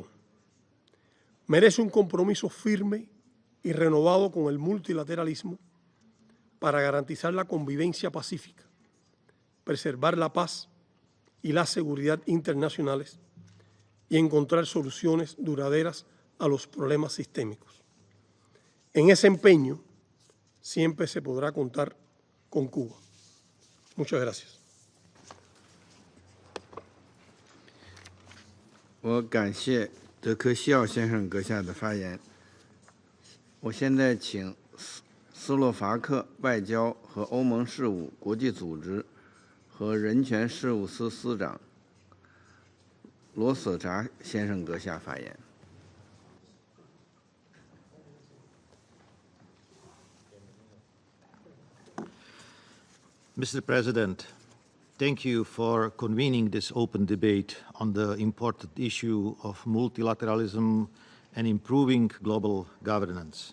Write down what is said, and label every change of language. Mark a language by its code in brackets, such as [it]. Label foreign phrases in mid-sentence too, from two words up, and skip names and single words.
[es] Merece un compromiso firme y renovado con el multilateralismo para garantizar la convivencia pacífica, preservar la paz y la seguridad internacionales y encontrar soluciones duraderas a los problemas sistémicos. En ese empeño siempre se podrá contar con Cuba. Muchas gracias. [zh] 我感谢德科西奥先生阁下的发言。我现在请斯洛伐克外交和欧盟事务国际组织和人权事务司司长罗索扎先生阁下发言。 [en] Mr. President, thank you for convening this open debate on the important issue of multilateralism and improving global governance.